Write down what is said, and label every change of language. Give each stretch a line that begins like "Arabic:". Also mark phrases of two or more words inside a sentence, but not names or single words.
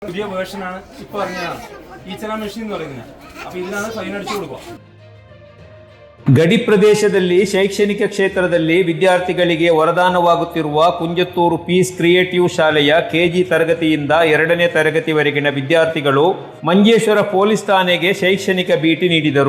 Malayalam: പുതിയ വേർഷനാണ് ഇപ്പോൾ ഇറങ്ങിയതാണ് ഈച്ചന മെഷീൻ എന്ന് പറയുന്നത്. അപ്പോൾ ഇതിലാണ് ഫൈൻ അടിച്ചു കൊടുക്കുക.
Kannada: ಗಡಿ ಪ್ರದೇಶದಲ್ಲಿ ಶೈಕ್ಷಣಿಕ ಕ್ಷೇತ್ರದಲ್ಲಿ ವಿದ್ಯಾರ್ಥಿಗಳಿಗೆ ವರದಾನವಾಗುತ್ತಿರುವ ಕುಂಜತ್ತೂರು ಪೀಸ್ ಕ್ರಿಯೇಟಿವ್ ಶಾಲೆಯ ಕೆಜಿ ತರಗತಿಯಿಂದ 2ನೇ ತರಗತಿವರೆಗಿನ ವಿದ್ಯಾರ್ಥಿಗಳು ಮಂಜೇಶ್ವರ ಪೊಲೀಸ್ ಠಾಣೆಗೆ ಶೈಕ್ಷಣಿಕ ಭೇಟಿ ನೀಡಿದರು.